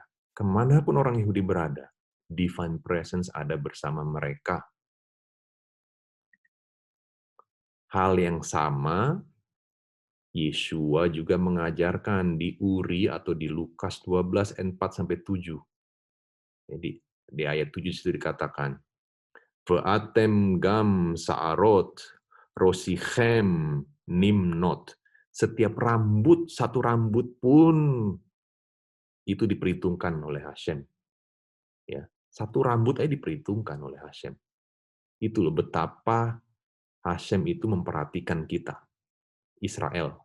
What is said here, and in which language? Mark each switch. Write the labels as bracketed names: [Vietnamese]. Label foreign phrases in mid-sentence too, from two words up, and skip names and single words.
[Indonesian] Kemanapun orang Yahudi berada, [English] divine presence [Indonesian] ada bersama mereka. Hal yang sama Yeshua juga mengajarkan di Uri atau di Lukas 12 ayat 4-7. Jadi di ayat 7 itu dikatakan, [Hebrew] "ואתם גם שערות ראשכם נמנות." [Indonesian] Setiap rambut, satu rambut pun itu diperhitungkan oleh Hashem. Ya, satu rambut aja diperhitungkan oleh Hashem. Itu loh betapa Hashem itu memperhatikan kita, Israel.